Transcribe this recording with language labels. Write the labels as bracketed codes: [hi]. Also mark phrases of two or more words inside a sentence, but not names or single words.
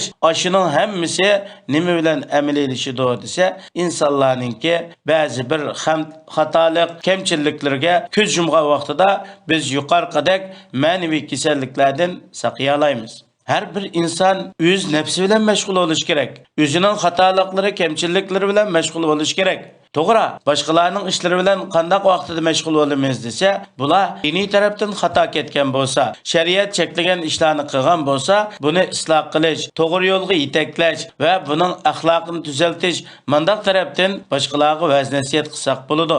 [uz] Shuning hammasi nima bilan amaliylashido desa, insonlarningki ba'zi bir xatolik, kamchiliklarga ko'z yumgan vaqtida biz yuqorqidek ma'naviy kasalliklardan saqlay olamiz. Her bir insan o'z nafsi bilan mashg'ul bo'lish kerak. O'zining xatoliklari, kamchiliklari bilan mashg'ul bo'lish kerak. To'g'ri, boshqalarning ishlari bilan qanday vaqtida mashg'ul bo'lamiz desa, bular diniy tarafdan xato ketgan bo'lsa, shariat cheklagan ishlarni qilgan bo'lsa, buni isloh qilish, to'g'ri yo'lga yetaklash va buning axloqini tuzaltish mandaq tarafdan boshqalarga va'z nasihat qilsak bo'ladi.